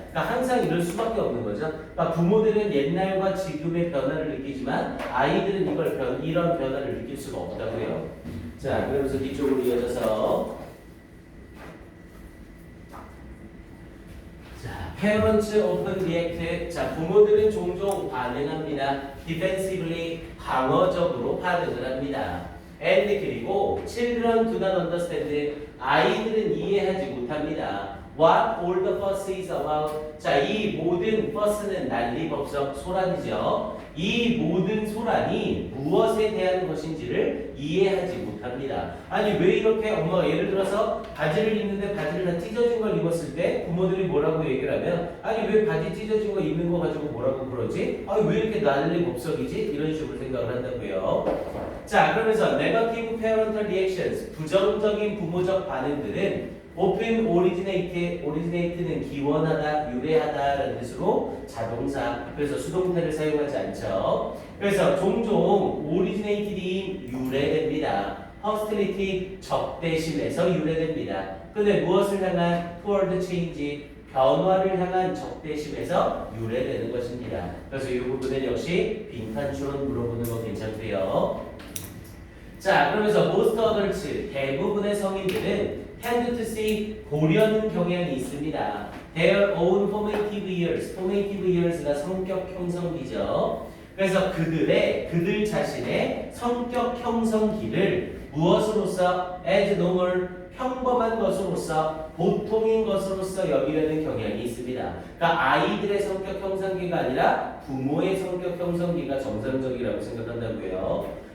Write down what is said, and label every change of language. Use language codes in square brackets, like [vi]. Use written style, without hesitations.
[ko] 그러니까 항상 이럴 수밖에 없는 거죠. 그러니까 부모들은 옛날과 지금의 변화를 느끼지만 아이들은 이런 변화를 느낄 수가 없다고요. 자, 그러면서 뒤쪽으로 이어져서 자, [en] parents often react. [ko] 자, 부모들은 종종 반응합니다. [en] defensively [ko] 방어적으로 반응을 합니다. [en] and [ko] 그리고 [en] children do not understand [ko] 아이들은 이해하지 못합니다. [en] What all the fuss is about. [ko] 자, 이 모든 fuss는 난리법석 소란이죠. 이 모든 소란이 무엇에 대한 것인지를 이해하지 못합니다. 아니 왜 이렇게 엄마가 예를 들어서 바지를 입는데 바지를 다 찢어진 걸 입었을 때 부모들이 뭐라고 얘기를 하면 아니 왜 바지 찢어진 거 입는 거 가지고 뭐라고 그러지? 아니 왜 이렇게 난리법석이지? 이런 식으로 생각을 한다고요. 자 그러면서 [en] negative parental reactions [ko] 부정적인 부모적 반응들은 [en] often originate [ko] 는 기원하다, 유래하다라는 뜻으로 자동사 그래서 수동태를 사용하지 않죠. 그래서 종종 originated이 유래됩니다. [en] hostility [ko] 적대심에서 유래됩니다. 근데 무엇을 향한 [en] toward change [ko] 변화를 향한 적대심에서 유래되는 것입니다. 그래서 이 부분은 역시 빈칸추론 물어보는 거 괜찮고요. 자 그러면서 [en] most adults [ko] 대부분의 성인들은 [en] tend to see [ko] 보려는 경향이 있습니다. [en] Their own formative years가 [ko] 성격 형성기죠. 그래서 그들 자신의 성격 형성기를 무엇으로서 [en] as normal [ko] 평범한 것으로서 보통인 것으로서 여기려는 경향이 있습니다. 그러니까 아이들의 성격 형성기가 아니라 부모의 성격 형성기가 정상적이라고 생각한다고요.